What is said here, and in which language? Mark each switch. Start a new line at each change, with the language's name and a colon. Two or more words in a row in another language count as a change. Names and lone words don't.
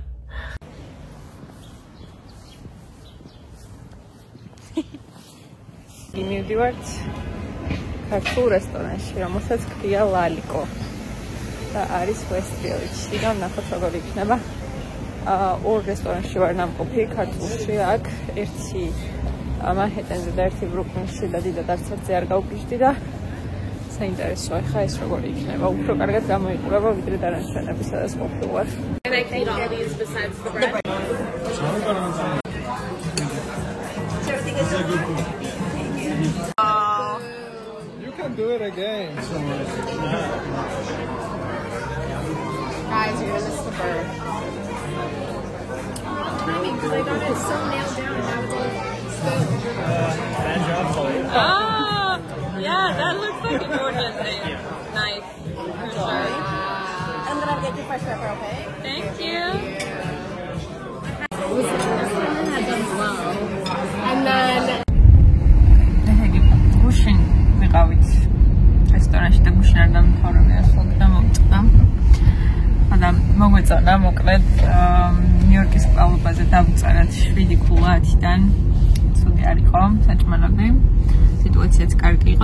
Georgian: მივდივართ ქართულ რესტორანში, რომელსაც ქვია ლალიკო და არის ვესტფიელდში და ნახოთ როგორ იქნება. ორ რესტორანში ვარ ნამყოფი ქართულში აქ, ერთი მანჰეტენზე და ერთი ბრუკლინში და დიდად არცერთზე არ გავგიჟდი და საინტერესოა ხა ეს როგორი იქნება. უფრო კარგად გამოიყურება ვიდრე დანარჩენები, სადაც ყოფილვარ.
English: You can do it again. Guys, you're gonna miss the bird. I got it so nailed down nowadays. Ah, yeah, that looks like a gorgeous thing. Nice. For sure. I'm gonna get you fresh pepper, okay? Thank you. This one had done well. And then
Georgian: გუშინ ვიყავით რესტორანში და გუშინ არ დამთავრებია ხოლმე და მოვწყდა. და მოგვეწონა მოკლედ ნიუ-იორკის კლუბაზე დავწერეთ 7 ქულა 10-დან. ცუდი არ იყო საჭმელები. სიტუაციაც კარგი იყო.